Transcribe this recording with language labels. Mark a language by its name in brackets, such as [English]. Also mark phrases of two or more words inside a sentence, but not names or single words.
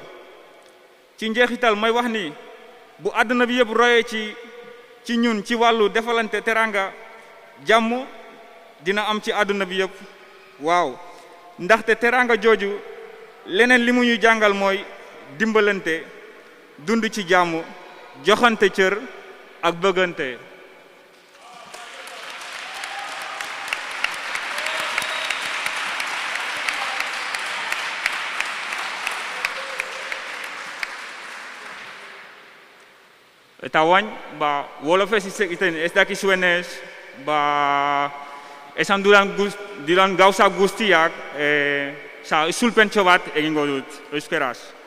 [Wolof] ci njeexital may wax ni bu àdduna bi yëpp royee ci ñun ci wàllu defalante teranga jàmm dina am ci àdduna bi yëpp. waaw ndaxte teranga jooju leneen li mu ñu jàngal mooy dimbalante dund ci jàmm joxante cër ak bëggante. [Basque] Eta wain, ba, wolofe zizek iten ez dakizuenez, ba, esan dudan gauza guztiak, itzulpentxo bat egingo dut, euskeraz.